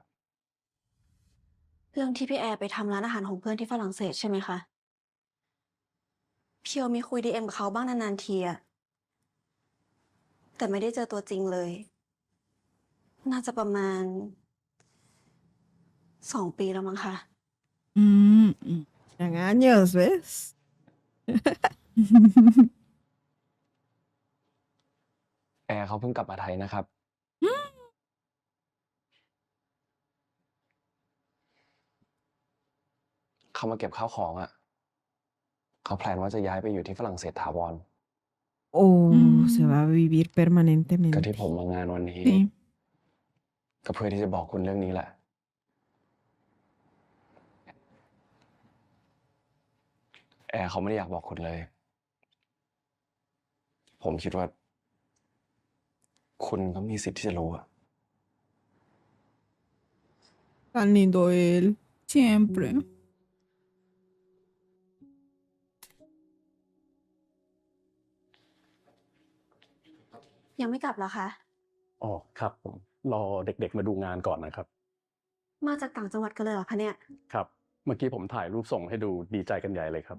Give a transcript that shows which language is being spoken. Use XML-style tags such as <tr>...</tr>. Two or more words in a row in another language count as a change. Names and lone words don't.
<th>เรื่องที่พี่แอร์ไปทำร้านอาหารของเพื่อนที่ฝรั่งเศสใช่ไหมคะ เพียวมีคุย DM กับเขาบ้างนานๆทีอะแต่ไม่ได้เจอตัวจริงเลย น่าจะประมาณ 2 ปีแล้วมั้งคะ Mm.</th> <es>En años, ¿ves?</es> <th>แอร์เขาเพิ่งกลับมาไทยนะครับเขามาเก็บข้าวของอะเขาแพลนว่าจะย้ายไปอยู่ที่ฝรั่งเศสถาวร</th> <es>Oh, se Mm, va a vivir</es> <th>ก็ที่</th> <es>permanentemente.</es> <th>ผมมางานวันนี้</th> <es>sí.</es> <th>ก็เพื่อที่จะบอกคุณเรื่องนี้แหละ แอร์เขาไม่ได้อยากบอกคุณเลย ผมคิดว่า คุณก็มีสิทธิ์ที่จะรู้อะ</th> <es>Tan lindo él. Siempre.</es> <th>ยังไม่กลับเหรอคะ อ๋อครับผมรอเด็กๆมาดูงานก่อนนะครับ มาจากต่างจังหวัดกันเลยเหรอคะเนี่ย ครับ เมื่อกี้ผมถ่ายรูปส่งให้ดูดีใจกันใหญ่เลยครับ</th>